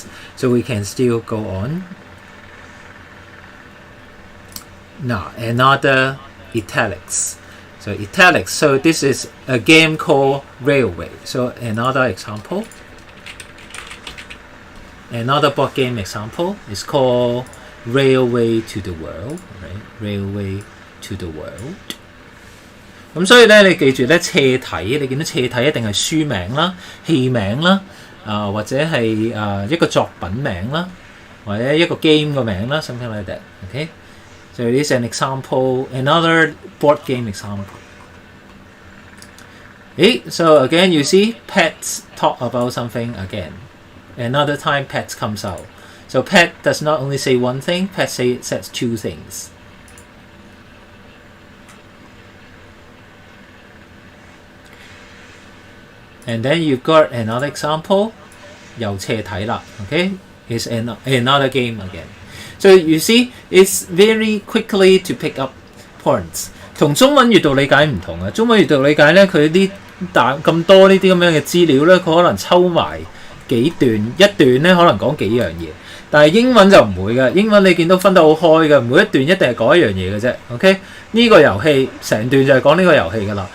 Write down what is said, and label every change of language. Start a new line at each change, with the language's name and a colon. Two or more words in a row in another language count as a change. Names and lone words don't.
English: So we can still go on. Now, another italics. So italics. So this is a game called Railway. So another example. Another board game example is called Railway to the World. Right? Railway to the World.
Cantonese: 咁所以咧，你記住咧，斜體你見到斜體一定係書名啦、戲名啦，或者係一個作品名啦，或者一個 game 個名啦 ，
English: something like that.
Cantonese: Okay.
English: So it is an example, another board game example. Okay, so again, you see pets talk about something again. Another time, pets comes out. So pet does not only say one thing, pet says two things. And then you've got another example.
Cantonese: 又斜體啦,
English: okay? It's another game again. So you see, it's very quickly to pick up points.
Cantonese: 同中文閱讀理解唔同啊！中文閱讀理解咧，佢啲咁多呢啲咁樣嘅資料咧，佢可能抽埋幾段，一段咧可能講幾樣嘢。但係英文就唔會嘅，英文你見到分得好開嘅，每一段一定係講一樣嘢嘅啫。OK， 呢個遊戲成段就係講呢個遊戲㗎啦。